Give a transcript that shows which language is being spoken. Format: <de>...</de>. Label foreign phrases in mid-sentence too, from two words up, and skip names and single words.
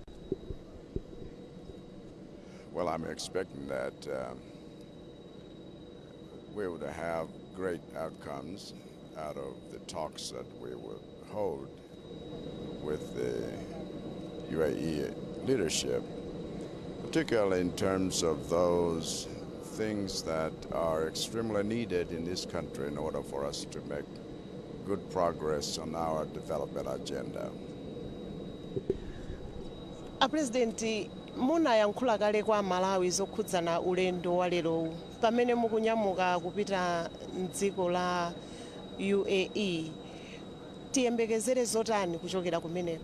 <en>Well, I'm expecting that we would have great outcomes out of the talks that we would hold with the UAE leadership, particularly in terms of those things that are extremely needed in this country in order for us to make good progress on our development agenda.</en> <ny>President, munayankhula kale kwa Malawi zokhudzana ulendo wa lero pamene mukunyamuka kupita mdziko la UAE. Tiyembekezere zotani kuchokera kumeneko?</ny>